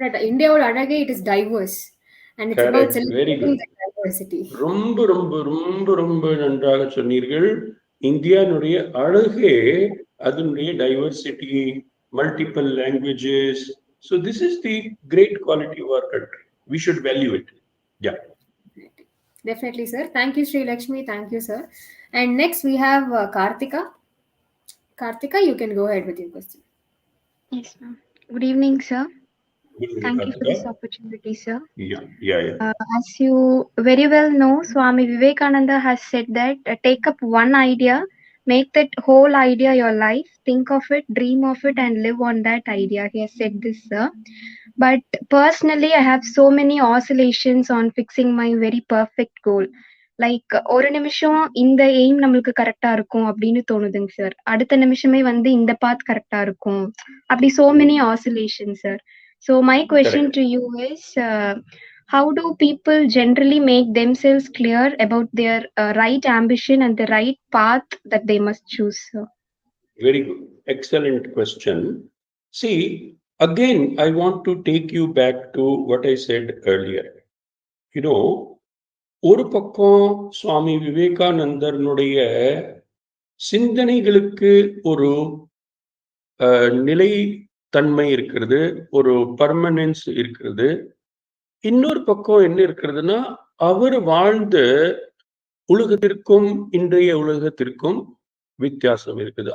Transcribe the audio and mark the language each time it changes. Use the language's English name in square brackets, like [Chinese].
[Tamil] இந்தியாவோட அழகே [English] it is diverse and it's about celebrating the diversity. [Tamil] ரொம்ப ரொம்ப ரொம்ப ரொம்ப நன்றாக சொன்னீர்கள். இந்தியாவுடைய அழகே அதனுடைய diversity, multiple languages. [English] So this is the great quality of our country. We should value it. Yeah. Definitely, sir. Thank you, Sri Lakshmi. Thank you, sir. And next we have Karthika. Karthika, you can go ahead with your question. Yes, ma'am. Good evening, sir. Good evening, Thank you for Karthika. this opportunity, sir. Yeah. As you very well know, Swami Vivekananda has said that take up one idea, make that whole idea your life, think of it, dream of it, and live on that idea. He has said this, sir. But personally, I have so many oscillations on fixing my very perfect goal. [Tamil] Like ஒரு நிமிஷம் இந்த aim நம்மளுக்கு கரெக்டா இருக்கும் அப்படின்னு தோணுதுங்க sir, அடுத்த நிமிஷமே வந்து இந்த பாத் கரெக்டா இருக்கும், அப்படி [English] so many oscillations, sir. So my question to you is, how do people generally make themselves clear about their right ambition and the right path that they must choose, sir? Very good. Excellent question. See, again, I want to take you back to what I said earlier. [Tamil] You know, ஒரு பக்கம் சுவாமி விவேகானந்தருடைய சிந்தனைகளுக்கு ஒரு நிலைத்தன்மை இருக்கிறது, ஒரு permanence இருக்கிறது. இன்னொரு பக்கம் என்ன இருக்கிறதுனா, அவர் வாழ்ந்த உலகத்திற்கும் இன்றைய உலகத்திற்கும் வித்தியாசம் இருக்குது.